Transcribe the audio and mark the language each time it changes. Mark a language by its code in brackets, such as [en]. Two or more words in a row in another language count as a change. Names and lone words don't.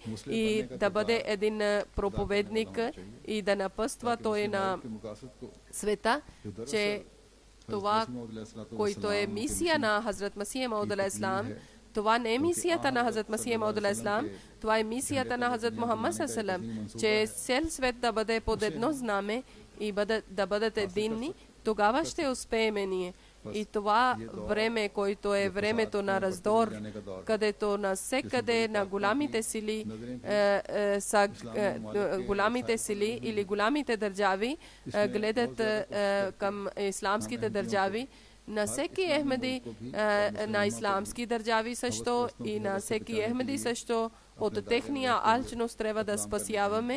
[bg] и да бъде един проповедник и да напъства той на света, че това, което е мисия на Хазрат Масих Мауд [ar] عليه السلام, [bg] това не е мисията на Хазрат Масих Мауд [ar] عليه السلام, [bg] това е мисията на Хазрат Мухаммад [ar] صلى الله عليه وسلم, [bg] че цел свет да бъде под едно знаме и да бъдат единни, тогава ще успеем ние. И това време, което е времето на раздор, където навсекъде на голямите сили или голямите държави гледат към исламските държави, на всеки Ахмеди на исламски държави също и на всеки Ахмеди също от техния алчност трябва да спасяваме.